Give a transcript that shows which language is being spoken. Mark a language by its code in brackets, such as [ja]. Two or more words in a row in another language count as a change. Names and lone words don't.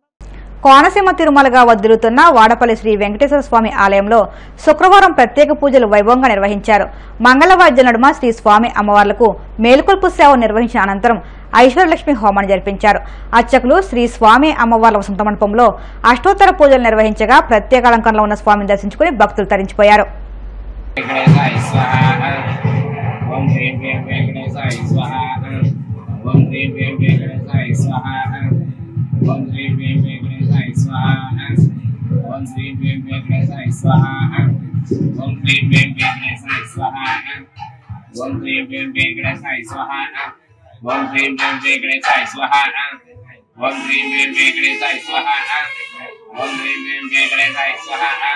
[te] కోనసీమ తిరుమలగా వదిలుతున్న వాడపల్లి శ్రీ వెంకటేశ్వర స్వామి ఆలయంలో శుక్రవారం ప్రత్యేక పూజలు వైభవంగా నిర్వహించారు. మంగళవాద్య నడుమ శ్రీ స్వామి అమ్మవార్లకు మేలుకొల్పు సేవ నిర్వహించిన అనంతరం ఐశ్వర్యలక్ష్మి హోమాన్ని జరిపించారు. అర్చకులు శ్రీ స్వామి అమ్మవార్ల వసంత మండపంలో అష్టోత్తర పూజలు నిర్వహించగా ప్రత్యేక అలంకరణలో ఉన్న స్వామిని దర్శించుకుని భక్తులు తరించిపోయారు. [sa] ओम श्री वें वेंकटेशाय स्वाहा ओम श्री वें वेंकटेशाय स्वाहा ओम श्री वें वेंकटेशाय स्वाहा ओम श्री वें वेंकटेशाय स्वाहा ओम श्री वें वेंकटेशाय स्वाहा ओम श्री वें वेंकटेशाय स्वाहा ओम श्री वें वेंकटेशाय स्वाहा